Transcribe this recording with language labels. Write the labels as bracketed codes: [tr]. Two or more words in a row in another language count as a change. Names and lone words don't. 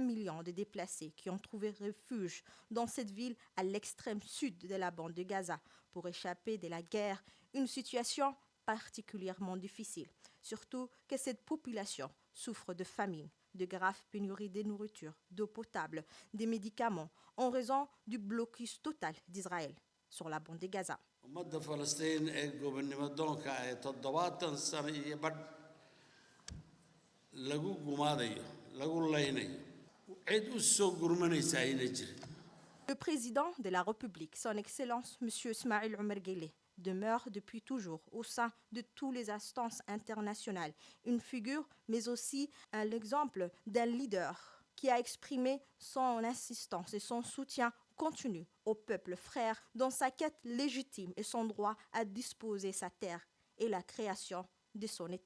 [fr] million de déplacés qui ont trouvé refuge dans cette ville à l'extrême sud de la bande de Gaza pour échapper de la guerre, une situation particulièrement difficile, surtout que cette population souffre de famine, de graves pénuries de nourriture, d'eau potable, des médicaments en raison du blocus total d'Israël sur la bande de Gaza. [so] ummadda Falastiin ee gobonnimadoonka ee 70 sano iyo badh lagu gumaadayo lagu laynayo cid u soo gurmanaysa ayna jirin. [fr] Le président de la République, son Excellence M. Ismaïl Omar Guelleh, demeure depuis toujours au sein de toutes les instances internationales une figure, mais aussi l'exemple d'un leader qui a exprimé son insistance et son soutien continu au peuple frère dans sa quête légitime et son droit à disposer sa terre et la création de son État.